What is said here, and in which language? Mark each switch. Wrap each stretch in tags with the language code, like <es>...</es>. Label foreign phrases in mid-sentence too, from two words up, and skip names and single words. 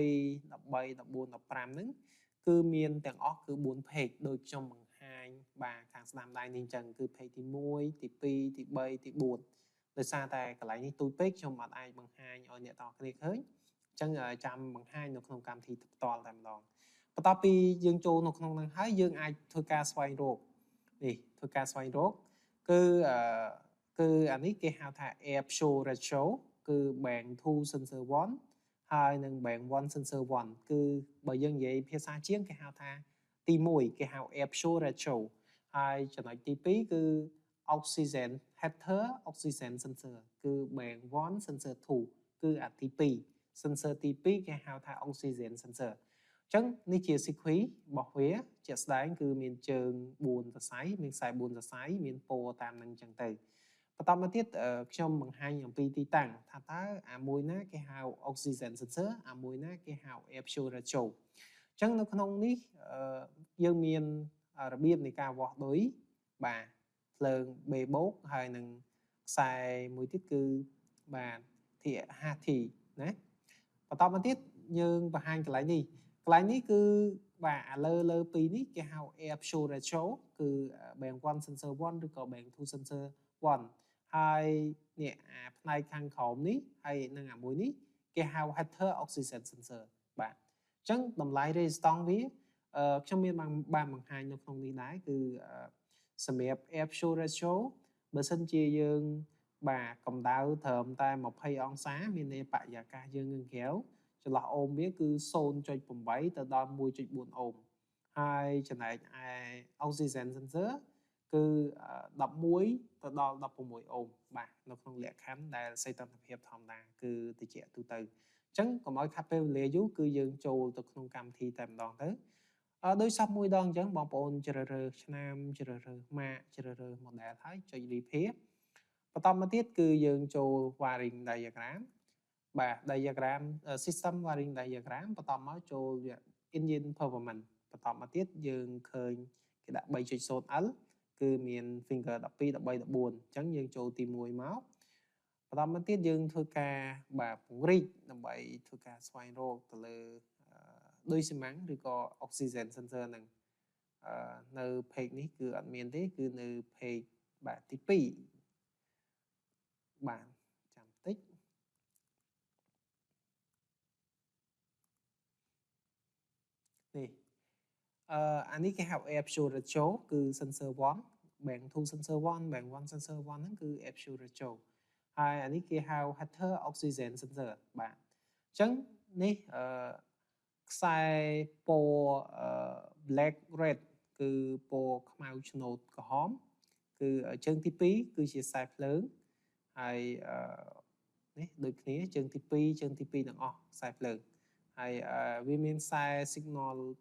<km>15 ហ្នឹងគឺមានទាំងអស់គឺ4 page ដូចខ្ញុំបង្ហាញបាទខាងស្ដាំដៃនេះអញ្ចឹងគឺ page ទី1ទី2ទី3ទី4ដោយសារតែកន្លែងនេះទូចពេកខ្ញុំអត់អាចបង្ហាញឲ្យអ្នកទាំងអស់គ្នាឃើញអញ្ចឹងចាំបង្ហាញនៅក្នុងកម្មវិធីផ្ទាល់តែម្ដងបន្ទាប់ពីយើងចូលនៅក្នុងហ្នឹង ហើយយើងអាចធ្វើការស្វែងរកនេះធ្វើការស្វែងរកគឺអានេះគេហៅថា</km> <en>air flow ratio</en> <km>គឺ</km> <en>bank 2 sensor 1</en> <km>ហើយនិង</km> <en>bank 1 sensor 1</en> <km>គឺបើយើងនិយាយភាសាជាងគេហៅថាទី 1គេហៅ</km> <en>air flow ratio</en> <km>ហើយចំណុចទី2គឺ</km> <en>oxygen header oxygen sensor</en> <km>គឺ</km> <en>bank 1 sensor 2</en> <km>គឺអាទី2 sensor ទី2គេហៅថា</km> <en>oxygen sensor</en> <km>អញ្ចឹងនេះជា sequence របស់វាជាក់ស្ដែងគឺមានជើង4សរសៃមានខ្សែ4សរសៃមានពណ៌តាមនឹងអញ្ចឹងទៅបន្តមកទៀតខ្ញុំ បង្ហាញអំពីទីតាំងថាតើអាមួយណាគេហៅ</km> <en>oxygen sensor</en> <km>អាមួយណាគេហៅ</km> <en>air flow ratio</en> <km>អញ្ចឹងនៅក្នុងនេះយើងមានរបៀបនៃការវាស់ដូចបាទភ្លើង B បូកហើយនឹងខ្សែមួយទៀតគឺបាទធា HT ណាបន្តមកទៀតយើងបង្ហាញកន្លែងនេះគឺបាទអាលើពីរនេះគេហៅ</km> <en>air flow ratio</en> <km>គឺ</km> <en>bank 1 sensor 1</en> <km>ឬក៏</km> <en>bank 2 sensor</en> <km>1ហើយនេះអាផ្នែកខាងក្រោមនេះហើយនឹងអាមួយនេះគេហៅ</km> <en>header oxygen sensor</en> <km>បាទអញ្ចឹងតម្លៃ resistance វាខ្ញុំមានបានបង្ហាញនៅក្នុងនេះដែរគឺសម្រាប់</km> <en>air flow ratio</en> <km>បើសិនជាយើងបាទកម្ដៅត្រឹមតែ20អង្សាមានន័យបរិយាកាសយើងនៅក្រៅចន្លោះអូមវាគឺ 0.8 ទៅដល់ 1.4 អូមហើយចំណែកឯ</km> <en>oxygen sensor</en> <km>គឺ11ទៅដល់16អូមបាទនៅក្នុងលក្ខខណ្ឌដែលសីតុណ្ហភាពធម្មតាគឺត្រជាក់ទូទៅអញ្ចឹងកុំឲ្យ ខាត់ពេលវេលាយូរគឺយើងចូលទៅក្នុងកម្មវិធីតែម្ដងទៅដោយសពមួយដងអញ្ចឹងបងប្អូនជ្រើសរើសឆ្នាំជ្រើសរើសម៉ា កជ្រើសរើស model ហើយចុច repair បន្តមកទៀតគឺយើងចូល</km> <en>wiring diagram</en> <km>បាទ</km> <en>diagram system wiring</en> <km>diagram បន្តមកចូល</km> <en>engine performance</en> <km>បន្តមកទៀតយើងឃើញគេដាក់ 3.0L គឺមាន finger 12 13 14អញ្ចឹងយើងចូលទី1មកបន្តមកទៀតយើងធ្វើការបាទពង្រីកដើម្បីធ្វើការស្វែងរកទៅលើដូចស៊ីម៉ាំងឬក៏</km> <en>oxygen sensor</en> <km>ហ្នឹងនៅ page នេះគឺអត់មានទេគឺនៅ page បាទទី 2បាទចាំតិចនេះអានេះគេហៅ</km> <en>air flow ratio</en> <km>គឺ</km> <en>sensor 1 bank 2 sensor 1 bank 1 sensor 1</en> <km>ហ្នឹងគឺ</km> <en>air flow ratio</en> <km>ហើយអានេះគេហៅ</km> <en>header oxygen sensor</en> <km>បាទអញ្ចឹងនេះខ្សែពណ៌</km> <en>black red</en> <km>គឺពណ៌ខ្មៅឆ្នូតក្រហមគឺជើងទី2គឺជាខ្សែភ្លើងហើយនេះដូចគ្នាជើងទី2ជើងទី2ទាំងអស់ខ្សែភ្លើងហើយវាមានខ្សែ signal</km>